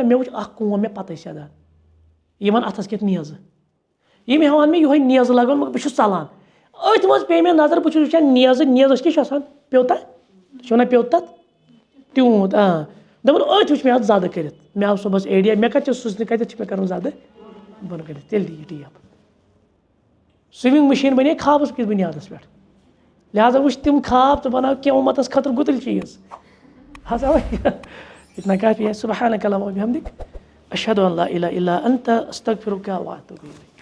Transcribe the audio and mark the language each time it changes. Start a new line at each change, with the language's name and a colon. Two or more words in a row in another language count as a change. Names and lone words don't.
Kashmiri: مےٚ وٕچھ اَکھ کوم مےٚ پَتَے سیٚدان یِوان اَتھَس کٮ۪تھ نیزٕ یِم ہٮ۪وان مےٚ یِہوے نیزٕ لَگان مگر بہٕ چھُس ژَلان أتھۍ منٛز پیٚیہِ مےٚ نظر بہٕ چھُس وٕچھان نیزَس کیٛاہ چھُ آسان پیوٚتا چھِ وَنان پیوٚت تَتھ تیوٗت دَپان أتھۍ وٕچھ مےٚ اَتھ زَدٕ کٔرِتھ مےٚ آو صُبحس ایڈیا مےٚ کَتہِ چھِ سٕژنہِ کَتٮ۪تھ چھِ مےٚ کَرُن زَدٕ بۄنہٕ کٔرِتھ تیٚلہِ دی یہِ ٹیب
English: sewing machine
Kashmiri: بَنے خوابَس کِس بُنیادَس پٮ۪ٹھ لہٰذا وٕچھ تِم خواب تہٕ بَناو کینٛہہ اُمَتَس خٲطرٕ گُتٕلۍ چیٖز ہسا
Urdu: اتنا کافی ہے.
Arabic: سبحانك اللهم وبحمدك أشهد أن لا إله إلا أنت أستغفرك وأتوب إليك.